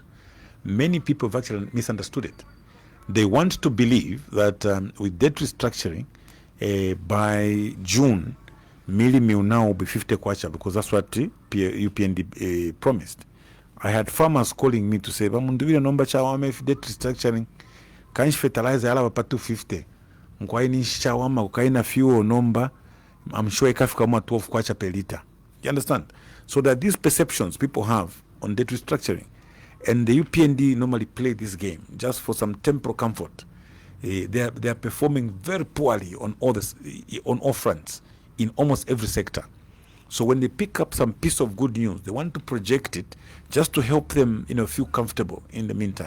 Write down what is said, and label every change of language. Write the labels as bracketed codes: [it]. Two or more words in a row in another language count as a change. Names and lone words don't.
[en] Many people have actually misunderstood it. They want to believe that with debt restructuring, by June, Mili will now be 50 kwacha, because that's what UPND promised. I had farmers calling me to say, Mundubile [bem] nomba chawama [en] if debt restructuring, [bem] kanshi fertilizer yala wapa 250. Mkwaini chawama ukaina fuel nomba, [en] I'm sure [bem] ikafika kama [en] 12 kwacha per liter. You understand? So that these perceptions people have on debt restructuring, and the UPND normally play this game just for some temporal comfort. They are performing very poorly on all fronts, in almost every sector. So when they pick up some piece of good news, they want to project it just to help them, feel comfortable in the meantime.